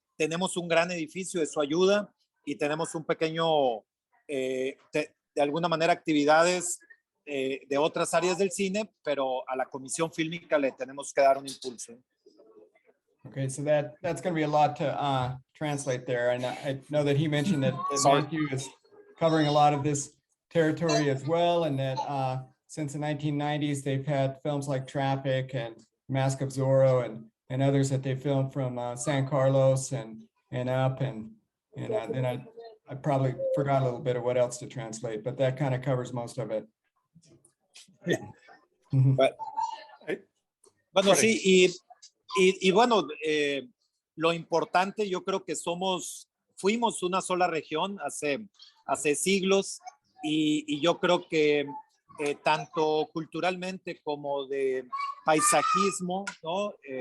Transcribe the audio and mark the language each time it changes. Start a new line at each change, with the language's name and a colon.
Spanish: Tenemos un gran edificio, eso ayuda, y tenemos un pequeño, de alguna manera, actividades de otras áreas del cine, pero a la comisión fílmica le tenemos que dar un impulso.
English: Okay, so that's going to be a lot to translate there, and I know that he mentioned that Matthew is covering a lot of this territory as well, and that since the 1990s they've had films like Traffic and Mask of Zorro and others that they filmed from San Carlos and up, and then I probably forgot a little bit of what else to translate, but that kind of covers most of it.
Spanish: Bueno, sí, y bueno, lo importante, yo creo que fuimos una sola región hace siglos, y yo creo que tanto culturalmente como de paisajismo, ¿no?